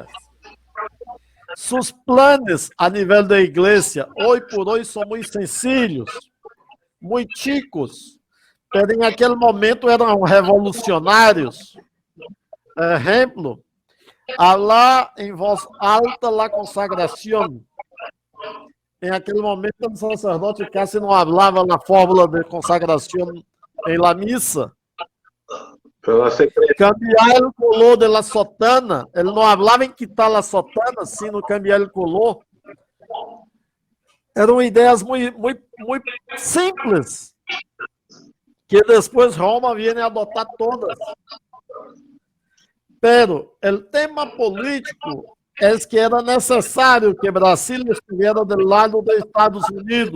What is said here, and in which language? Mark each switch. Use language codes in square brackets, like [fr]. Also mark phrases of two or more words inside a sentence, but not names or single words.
[pt] Sus planos a nível da igreja, hoje por hoje, são muito sencillos, muito chicos, mas em aquele momento eram revolucionários. Exemplo, falar em voz alta a consagração. Em aquele momento, o sacerdote quase não falava na fórmula de consagração em la missa. [es] Pero secreta. Cambiar o color de la sotana, [pt] ele não falava em quitar a sotana, [es] sino cambiar [pt] o color. Eram ideias muito simples, que depois Roma viene a adotar todas. Pero o tema político é que era necessário que Brasil estivesse do lado dos Estados Unidos.